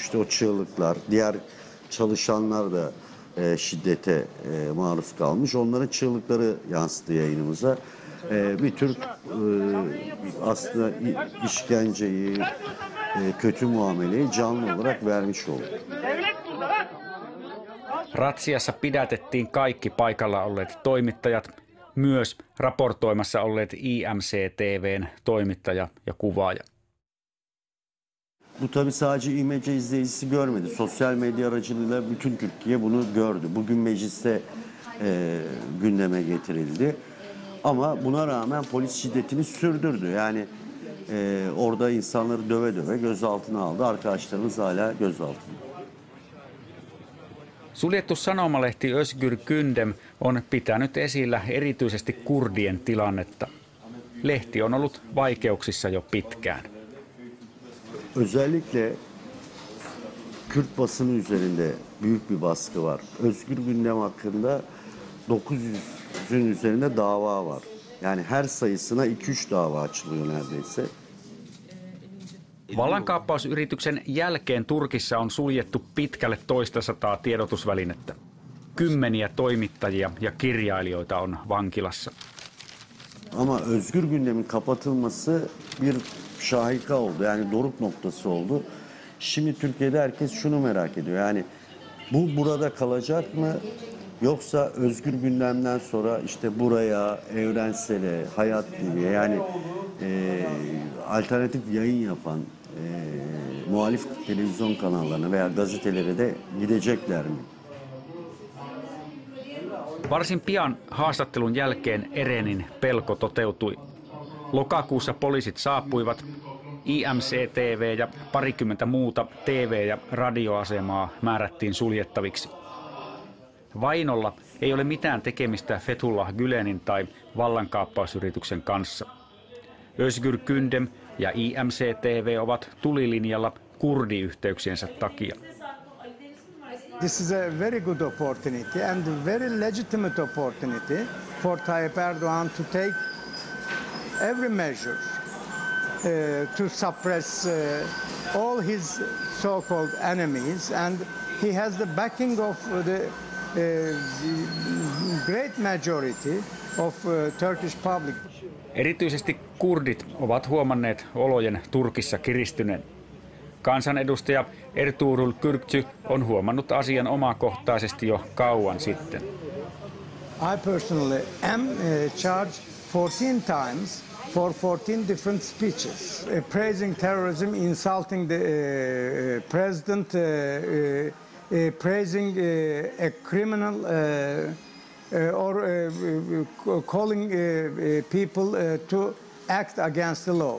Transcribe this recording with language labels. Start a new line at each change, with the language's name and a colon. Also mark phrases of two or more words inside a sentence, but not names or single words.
Turkish: İşte o çığlıklar, diğer çalışanlar da şiddete maruz kalmış. Onların çığlıkları yansıdı yayınımıza. Bir tür aslında işkenceyi, kötü muameleyi canlı olarak vermiş oldu.
Finnish: Ratsiassa pidätettiin kaikki paikalla olleet toimittajat, myös raportoimassa olleet IMC-TV:n toimittaja ja kuvaaja.
Turkish: Bu tabii sadece İmece izleyicisi görmedi. Sosyal medya aracılığıyla bütün Türkiye bunu gördü. Bugün mecliste gündeme getirildi. Ama buna rağmen polis şiddetini sürdürdü. Yani orada insanları döve döve gözaltına aldı. Arkadaşlarımız hala gözaltında.
Finnish: Suljettu sanomalehti Özgür Gündem on pitänyt esillä erityisesti kurdien tilannetta. Lehti on ollut vaikeuksissa jo pitkään.
Turkish: Özellikle Kürt basını üzerinde büyük bir baskı var. Özgür Gündem hakkında 900'ün üzerinde dava var. Yani her sayısına 2-3 dava açılıyor neredeyse.
Finnish: Vallankaappausyrityksen jälkeen Turkissa on suljettu pitkälle 200 tiedotusvälinettä. Kymmeniä toimittajia ja kirjailijoita on vankilassa.
Turkish: Ama Özgür Gündem'in kapatılması bir şahika oldu. Yani doruk noktası oldu. Şimdi Türkiye'de herkes şunu merak ediyor. Yani bu burada kalacak mı? Yoksa Özgür Gündem'den sonra işte buraya, Evrensel'e, Hayat TV'ye yani alternatif yayın yapan muhalif televizyon kanallarına veya gazetelere de gidecekler mi?
Finnish: Varsin pian haastattelun jälkeen Erenin pelko toteutui. Lokakuussa poliisit saapuivat. IMC-TV ja parikymmentä muuta TV- ja radioasemaa määrättiin suljettaviksi. Vainolla ei ole mitään tekemistä Fethullah Gülenin tai vallankaappausyrityksen kanssa. Özgür Gündem ja IMC-TV ovat tulilinjalla kurdiyhteyksiensä takia.
English: This is a very good opportunity and a very legitimate opportunity for Tayyip Erdogan to take every measure to suppress all his so-called enemies, and he has the backing of the great majority of Turkish public.
Finnish: Erityisesti kurdit ovat huomanneet olojen Turkissa kiristyneen. Kansanedustaja Ertuğrul Kürkçü on huomannut asian omakohtaisesti jo kauan sitten.
English: I personally am charged 14 times for 14 different speeches, praising terrorism, insulting the president, praising a criminal, or calling people to act against the law.